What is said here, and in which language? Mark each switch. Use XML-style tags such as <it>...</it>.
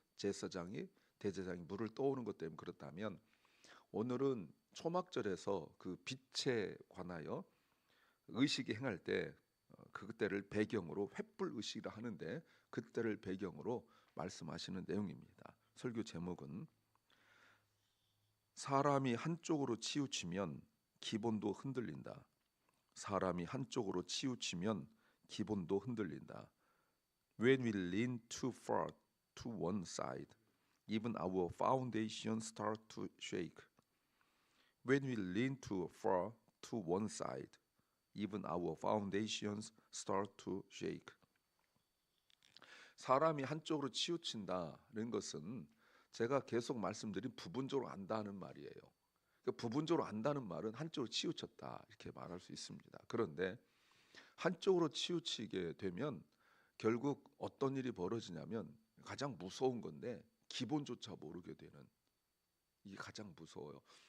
<ko>제사장이 대제사장이 물을 떠오는 것 때문에 그렇다면 오늘은 초막절에서 그 빛에 관하여 의식이 행할 때 그때를 배경으로 횃불 의식이라 하는데 그때를 배경으로 말씀하시는 내용입니다. 설교 제목은 사람이 한쪽으로 치우치면 기본도 흔들린다. 사람이 한쪽으로 치우치면 기본도 흔들린다.</ko> <en>When we lean too far to one side, even our foundation start to shake. When we lean too far to one side, even our foundations start to shake.</en> <ko>사람이 한쪽으로 치우친다는 것은 제가 계속 말씀드린 부분적으로 안다는 말이에요. 그러니까 부분적으로 안다는 말은 한쪽으로 치우쳤다 이렇게 말할 수 있습니다. 그런데 한쪽으로 치우치게 되면 결국 어떤 일이 벌어지냐면 가장 무서운 건데 기본조차 모르게 되는, 이게 가장 무서워요.</ko>